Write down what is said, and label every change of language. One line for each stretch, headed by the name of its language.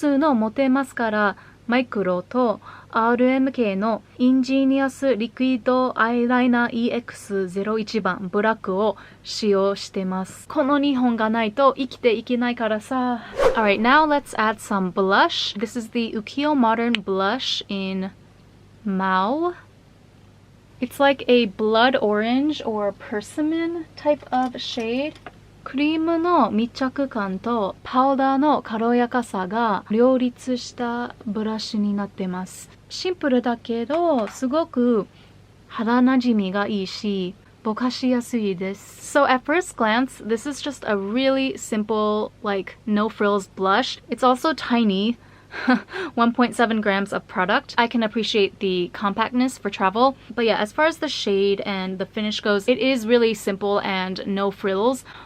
Japanese: ズのモテマスカラマイクロと RMK のインジニアスリクイッドアイライナー EX01 番ブラックを使用してます。この2本がないと生きていけないからさ。
English: Alright, now let's add some blush. This is the Ukiyo Modern Blush in Mao. It's like a blood orange or persimmon type of shade.
Japanese: クリームの密着感とパウダーの軽やかさが両立したブラシになってます。シンプルだけどすごく肌なじみがいいしぼかしやすいです。
English: So at first glance, this is just a really simple, like no frills blush. It's also tiny. 1.7 grams of product. I can appreciate the compactness for travel. But yeah, as far as the shade and the finish goes, it is really simple and no frills.